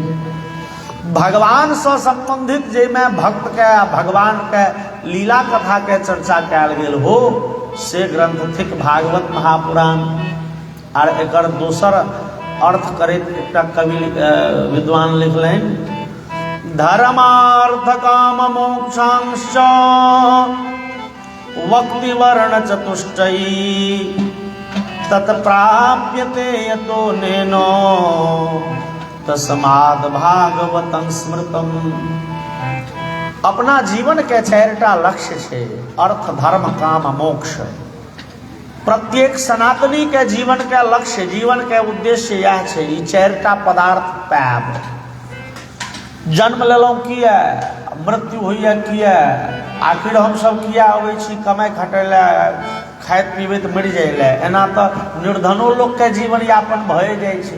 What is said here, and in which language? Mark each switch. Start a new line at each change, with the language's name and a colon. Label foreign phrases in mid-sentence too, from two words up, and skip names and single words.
Maithili: भगवान से संबंधित जाहिमे भक्त के भगवान के लीला कथा के चर्चा कयल गेल हो, से ग्रंथ थिक भागवत महापुराण। आर एकर दोसर अर्थ करैत एकटा कवि विद्वान लिखलनि,
Sanskrit: धर्मार्थ काम मोक्षांश वक्ति वर्ण चतुष्टयी तत्प्राप्यते यतो नेनो तस्माद् भागवतं स्मृतम्।
Maithili: अपना जीवन के 4टा लक्ष्य छे, अर्थ धर्म काम मोक्ष। प्रत्येक सनातनी के जीवन के लक्ष्य, जीवन के उद्देश्य यह छे, ई 4टा पदार्थ पायब। जन्म लेलौं किया, मृत्यु होइया किया, आखिर हम सब किया अबै छी कमाई खटै ले, खाइत पीबैत मरि जाइ ले। एना तो निर्धनो लोग के जीवन यापन भए जाइ छै।